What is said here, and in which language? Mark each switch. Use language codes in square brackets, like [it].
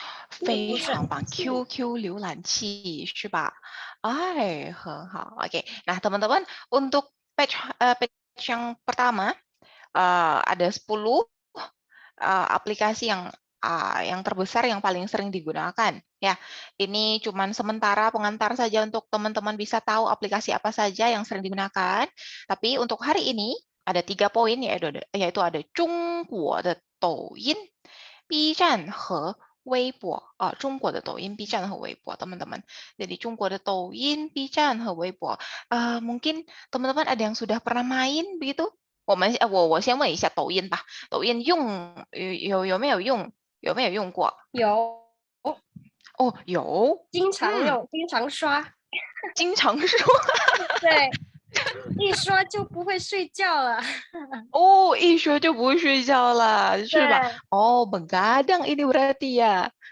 [zh] 非常棒 ，QQ 浏览器是吧？哎，很好。 [id] Oke, nah teman-teman untuk page yang pertama ada 10 aplikasi yang terbesar yang paling sering digunakan. Ya, ini cuman sementara pengantar saja untuk teman-teman bisa tahu aplikasi apa saja yang sering digunakan. Tapi untuk hari ini ada 3 poin yaitu ada [zh] 中国的抖音、B 站和微博中国的抖音、B 站和微博 [id] teman-teman. Jadi [zh] 中国的抖音、B 站和微博 [id] mungkin teman-teman ada yang sudah pernah main begitu? [zh] 我先问一下抖音吧，抖音有没有用过？有，哦，有，经常用，经常刷，经常刷。对，一刷就不会睡觉了。哦，一刷就不会睡觉了，是吧？对，哦， [id] begadang ini berarti ya.